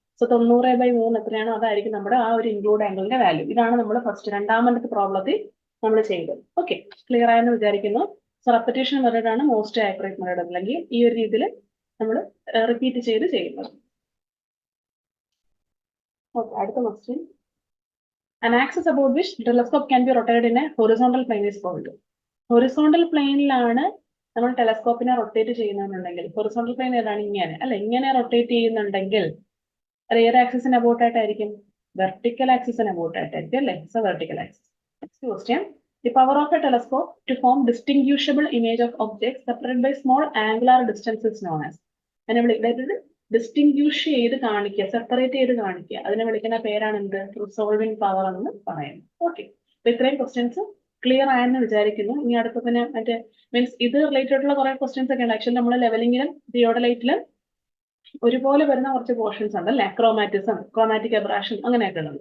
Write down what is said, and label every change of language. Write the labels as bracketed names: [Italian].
[Malayalam] So 90/3 എത്രയാണോ അതായിരിക്കും നമ്മുടെ ആ ഒരു ഇൻക്ലൂഡ് ആംഗിളിന്റെ വാല്യൂ. ഇതാണ് നമ്മൾ ഫസ്റ്റ് രണ്ടാമത്തെ പ്രോബ്ലത്തിൽ നമ്മൾ ചെയ്തത്. ഓക്കെ, ക്ലിയർ ആയെന്ന് വിചാരിക്കുന്നു. സോ റെപ്പറ്റേഷൻ മെത്തേഡ് ആണ് മോസ്റ്റ് ആക്യുറേറ്റ് മെത്തേഡ്, അല്ലെങ്കിൽ ഈ ഒരു രീതിയിൽ നമ്മൾ റിപ്പീറ്റ് ചെയ്ത് ചെയ്യുന്നത്. ഓക്കെ, അടുത്ത question. [English] An axis about which the telescope can be rotated in a horizontal plane is called. [Malayalam] Horizontal പ്ലെയിനിലാണ് നമ്മൾ ടെലസ്കോപ്പിനെ റൊട്ടേറ്റ് ചെയ്യുന്നുണ്ടെങ്കിൽ, ഹൊറിസോണ്ടൽ പ്ലെയിൻ ഏതാണ്, ഇങ്ങനെ അല്ലെ, ഇങ്ങനെ റൊട്ടേറ്റ് ചെയ്യുന്നുണ്ടെങ്കിൽ അത് ഏത് ആക്സിസിന് അബൌട്ട് ആയിട്ടായിരിക്കും, വെർട്ടിക്കൽ ആക്സിസിന് അബൌട്ട് ആയിട്ടായിരിക്കും അല്ലെ. So vertical axis. Next question. [English] The power of a telescope to form distinguishable image of objects separated by small angular distance is known as. [Malayalam] അതിനെ വിളിക്കുന്നത് ഡിസ്റ്റിങ്ക്യൂഷ് ചെയ്ത് കാണിക്കുക, സെപ്പറേറ്റ് ചെയ്ത് കാണിക്കുക, അതിനെ വിളിക്കുന്ന പേരാണ് എന്ത്, റിസോൾവിംഗ് പവർ എന്ന് പറയുന്നത്. ഓക്കെ, അപ്പൊ ഇത്രയും ക്വസ്റ്റ്യൻസ് ക്ലിയർ ആയെന്ന് വിചാരിക്കുന്നു. ഇനി അടുത്ത പിന്നെ മറ്റേ മീൻസ് ഇത് റിലേറ്റഡ് ആയിട്ടുള്ള കുറെ ക്വസ്റ്റ്യൻസ് ഒക്കെ ഉണ്ട്. ആക്ച്വലി നമ്മൾ ലെവലിംഗിലും തിയോഡലൈറ്റിലും ഒരുപോലെ വരുന്ന കുറച്ച് പോർഷൻസ് ഉണ്ട് അല്ലെ, ക്രോമാറ്റിസം, ക്രോമാറ്റിക് അബ്രാഷൻ അങ്ങനെയൊക്കെ ഉള്ളത്.